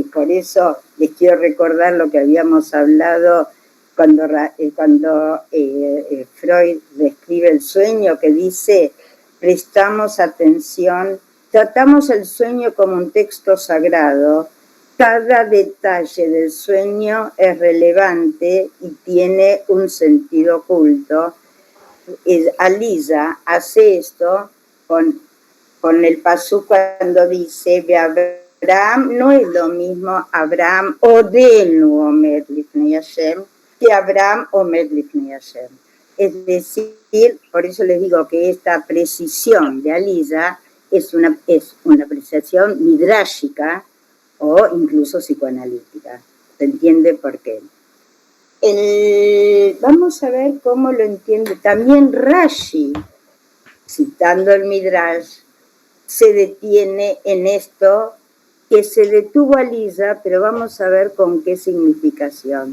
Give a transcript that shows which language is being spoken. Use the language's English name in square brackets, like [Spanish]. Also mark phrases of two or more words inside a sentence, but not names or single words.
[Spanish] Por eso les quiero recordar lo que habíamos hablado cuando Freud describe el sueño, que dice, prestamos atención, tratamos el sueño como un texto sagrado, cada detalle del sueño es relevante y tiene un sentido oculto. Alisa hace esto con el pasuk cuando dice, de Abraham no es lo mismo [Hebrew] אברהם עודנו עומד לפני השם [Spanish] que [Hebrew] אברהם עומד לפני השם. [Spanish] Es decir, por eso les digo que esta precisión de Alisa es una precisión midráshica o incluso psicoanalítica. ¿Se entiende por qué? Vamos a ver cómo lo entiende también Rashi, citando el Midrash, se detiene en esto que se detuvo Alisa, pero vamos a ver con qué significación.